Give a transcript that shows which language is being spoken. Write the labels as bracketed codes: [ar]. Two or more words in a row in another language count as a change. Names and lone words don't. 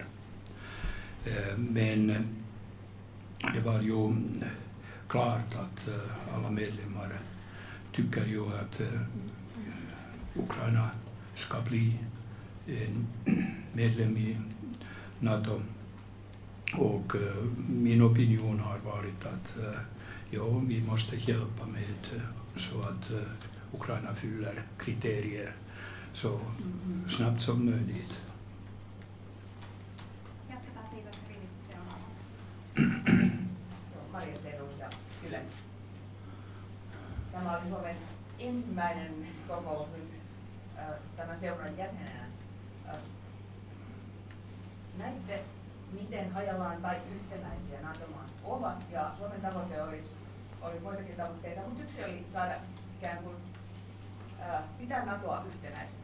[sv] Men det var ju klart att alla medlemmar tycker ju att Ukraina ska bli en medlem i NATO. Och min opinion har varit att vi måste hjälpa med så att Ukraina fyller kriterier så snabbt som möjligt. [fi] Jatketaan siitä rivistä seuraavaan. Maria Terus ja Yle. Tämä oli Suomen ensimmäinen kokous nyt tämän seuran jäsenenä. Näitte, miten hajallaan tai yhtenäisiä NATO-maat ovat, ja Suomen tavoite oli muitakin tavoitteita, mutta yksi oli saada ikään kuin pitää NATOa yhtenäisenä.